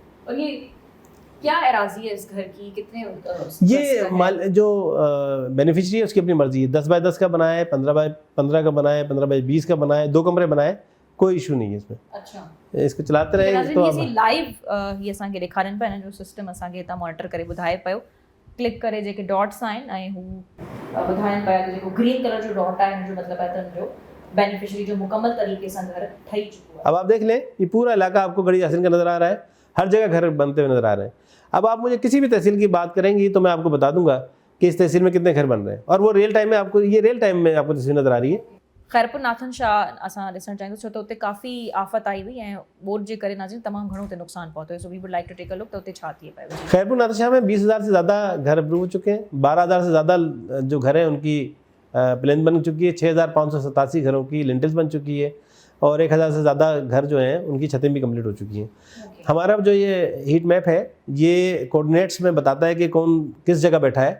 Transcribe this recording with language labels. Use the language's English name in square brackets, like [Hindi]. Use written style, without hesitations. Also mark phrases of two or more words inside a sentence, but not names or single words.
[Urdu] اور یہ کیا اراضی ہے اس گھر کی، کتنے یہ جو بینیفیشری ہے اس کی اپنی مرضی ہے. 10 بائی 10 کا بنایا ہے، 15 بائی 15 کا بنایا ہے، 15 بائی 20 کا بنایا ہے، 2 کمرے بنائے، کوئی ایشو نہیں ہے اس میں. अच्छा, اس کو چلاتے رہے [Sindhi] तो ये लाइव ये असांखे ॾेखारनि पिया जो सिस्टम असांखे हितां मॉनिटर करे ॿुधाए पियो। क्लिक करे जेके डॉट्स आहिनि ऐं हू ॿुधाइनि पिया कि जेको [English] green color [Sindhi] जो डॉट आहे हुनजो मतिलबु आहे त हुनजो बेनिफिशियरी जो मुकम्मल तरीके सां घर ठही चुको है। [Urdu] اب آپ دیکھ لیں، یہ پورا علاقہ آپ کو گڑھی یاسین کا نظر آ رہا ہے، ہر جگہ گھر بنتے ہوئے نظر آ رہے ہیں. اب آپ مجھے کسی بھی تحصیل کی بات کریں گی تو میں آپ کو بتا دوں گا کہ اس تحصیل میں کتنے گھر بن رہے ہیں، اور وہ [English] real time [Urdu] میں آپ کو، یہ [English] real time [Urdu] میں آپ کو تصویر نظر آ رہی ہے. [Sindhi] खैरपुर नाथन शाह असां ॾिसणु चाहियूं छो त उते काफ़ी आफ़त आई हुई ऐं बोर्ड जे करे नाज़रीन तमामु घणो उते नुक़सानु पहुतो है। [English] so we would like to take a look [Sindhi] त उते छा थी पियो। [Urdu] خیرپور ناتھن شاہ میں 20,000 سے زیادہ گھر اپروو ہو چکے ہیں، 12,000 سے زیادہ جو گھر ہیں ان کی پلین بن چکی ہے، 6,587 گھروں کی لنٹلز بن چکی ہے، اور 1,000 سے زیادہ گھر جو ہیں ان کی چھتیں بھی کمپلیٹ ہو چکی ہیں. ہمارا جو یہ [English] heat map [Urdu] ہے یہ کوآرڈینیٹس میں بتاتا ہے کہ کون کس جگہ بیٹھا ہے.